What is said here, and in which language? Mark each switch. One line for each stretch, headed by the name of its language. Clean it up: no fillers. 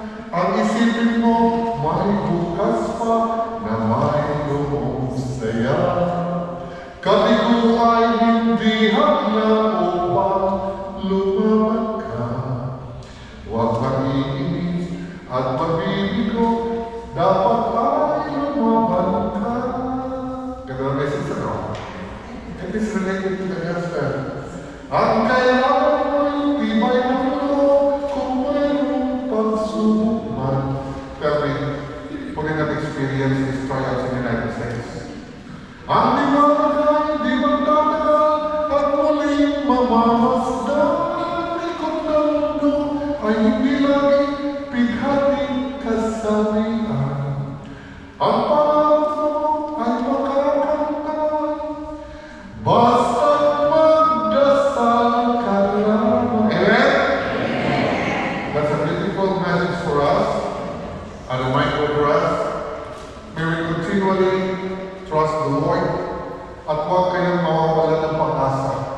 Filipino: Ang isipin mo, may bukas pa na mayroong saya. Kaligo ay hindi hadlang upang lumabag ka. Huwag mag-iinis at magbibigo, dapat ay lumaban ka. Ganda ang message ano?
English: It is related to the gospel.
Filipino: Ang kailangan mo yung tibay ng loob kung mayroong pagsubok man.
English: Tell me, who did not experience these trials in the United States?
Filipino: Ang liwanag ay di magtatagal at muling mamamasdan. Ikot ng mundo ay hindi lagi pighating kasawian. Ang pangarap mo ay makakamtan. Basta't magdasal ka lamang. Amen?
English: That's a beautiful message for us. A reminder for us. May we continually trust the Lord.
Filipino: At huwag kayong mawawala ng pag-asa.